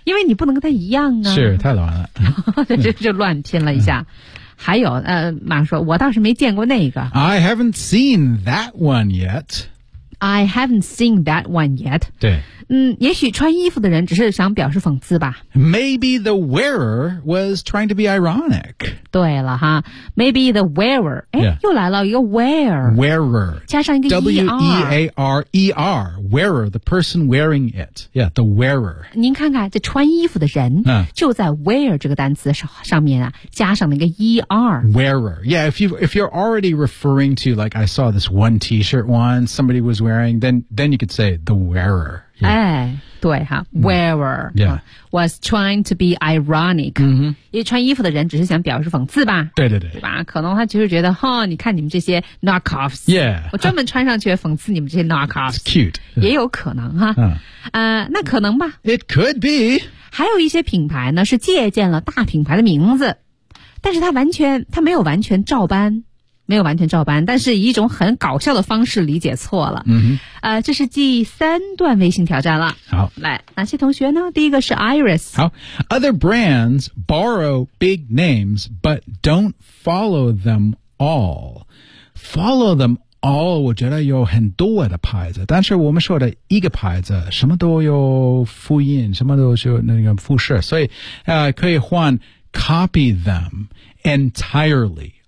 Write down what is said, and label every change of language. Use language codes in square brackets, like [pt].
[zh] 因为你不能跟他一样啊。是太乱了。就乱拼了一下。还有马说我倒是没见过那个。 [en] I haven't seen that one yet. I haven't seen that one yet. [zh] 对。嗯也许穿衣服的人只是想表示讽刺吧。 [en] Maybe the wearer was trying to be ironic. [zh] 对了哈 [en] ，maybe the wearer， 哎、 yeah. ， [zh] 又来了一个 wearer， 加上一个 er， [en] wearer， wearer， the person wearing it， yeah， the wearer。 [zh] 您看看这穿衣服的人，就在 wear 这个单词上面啊，加上了一个 er， [en] wearer。 Yeah， if you're already referring to like I saw this one T-shirt one somebody was wearing， then you could say the wearer、yeah.。 [zh] 哎。对哈 ，wearer、 [en] yeah. was trying to be ironic，、 mm-hmm. [zh] 因为穿衣服的人只是想表示讽刺吧？对对对，对吧？可能他就是觉得，哈，你看你们这些 knockoffs， [en] yeah， [zh] 我专门穿上去讽刺你们这些 knockoffs， [en] It's cute， [zh] 也有可能哈，那可能吧 [en] ，it could be， [zh] 还有一些品牌呢是借鉴了大品牌的名字，但是他没有完全照搬。没有完全照搬，但是以一种很搞笑的方式理解错了。嗯哼，这是第三段微信挑战了。好，来，哪些同学呢？第一个是 Iris。好 [en] ，Other brands borrow big names but don't follow them all. Follow them all， [zh] 我觉得有很多的牌子，但是我们说的一个牌子什么都有复印，什么都有那个复式，所以可以换 [en] copy them entirely。